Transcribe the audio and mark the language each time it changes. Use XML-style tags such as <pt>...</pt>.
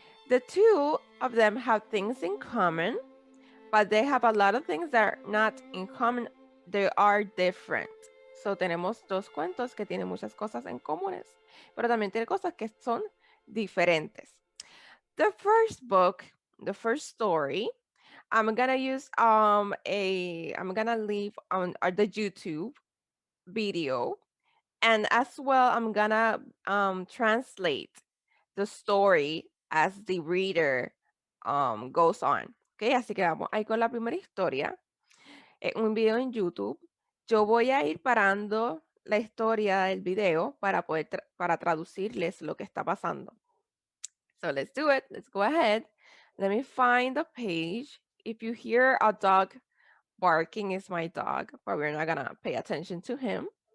<en>The two of them have things in common, but they have a lot of things that are not in common. They are different.</en> <es>So tenemos dos cuentos que tienen muchas cosas en comunes, pero también tiene cosas que son diferentes.</es> <en>The first book, the first story, I'm gonna use I'm gonna leave on the YouTube video, and as well I'm gonna translate the story as the reader goes on.</en> <es>Okay, así que vamos ahí con la primera historia. Un video en YouTube. Yo voy a ir parando la historia del video para poder para traducirles lo que está pasando.</es> <en>So let's do it. Let's go ahead. Let me find the page. If you hear a dog barking, it's my dog, but we're not gonna pay attention to him.</en>